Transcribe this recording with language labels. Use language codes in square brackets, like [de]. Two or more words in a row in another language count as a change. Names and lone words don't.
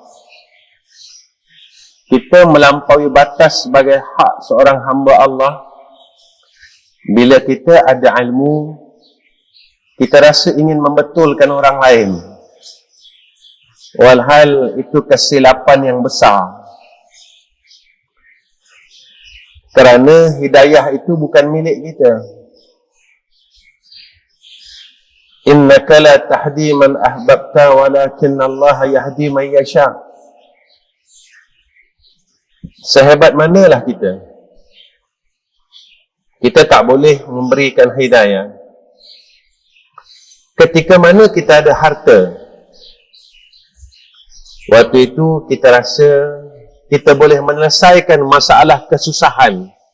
[ms] Kita melampaui batas sebagai hak seorang hamba Allah bila kita ada ilmu, kita rasa ingin membetulkan orang lain, walhal itu kesilapan yang besar. Kerana hidayah itu bukan milik kita. [ar] إنك لا تهدي من أحببت ولكن الله يهدي من يشاء. [ms] Sehebat manalah kita tak boleh memberikan hidayah. Ketika mana kita ada harta, waktu itu kita rasa kita boleh menyelesaikan masalah kesusahan.